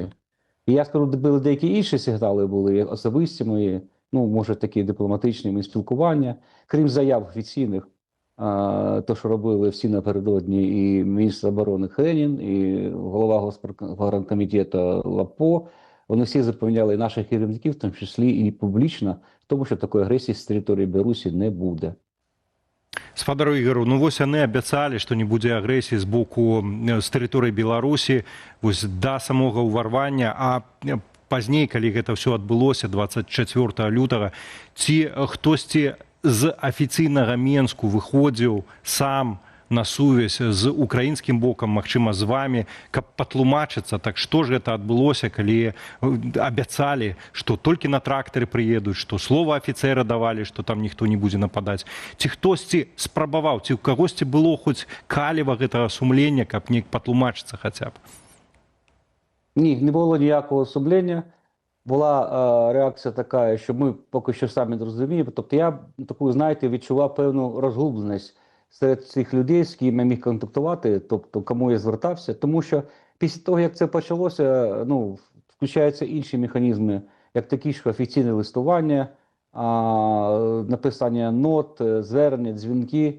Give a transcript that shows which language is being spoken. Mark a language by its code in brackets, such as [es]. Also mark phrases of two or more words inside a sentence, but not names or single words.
[uk] І я скажу, були деякі інші сигнали, були особисті мої, може такі дипломатичні спілкування, крім заяв офіційних, то, що робили всі напередодні, і міністр оборони Хенін, і голова Госпаркомітету Лапо, вони всі запевняли наших керівників, в тому числі і публічно, тому що такої агресії з території Білорусі не буде. [be] Спадару Ігору, вось яны абяцалі, што не будзе агрэсіі з боку з тэрыторыі Беларусі да самога ўварвання, а пазней, калі гэта ўсё адбылося 24 лютага, ці хтосьці з афіцыйнага Менску выходзіў сам на сувязь з украінскім бокам, магчыма, з вамі, каб патлумачыцца, так што ж гэта адбылося, калі абяцалі, што толькі на трактары прыедуць, што слова афіцэра давалі, што там ніхто не будзе нападаць. Ці хтосьці спрабаваў, ці ў кагосьці было хоць каліва гэтага сумлення, каб неяк патлумачыцца хаця б? [uk] Ні, не було ніякого сумлення. Була реакція така, що ми поки що самі не розуміємо. Тобто я таку, знаєте, відчував певну розгубленість серед цих людей, з ким я міг контактувати, тобто кому я звертався. Тому що після того, як це почалося, включаються інші механізми, як такі, що офіційне листування, написання нот, звернення, дзвінки.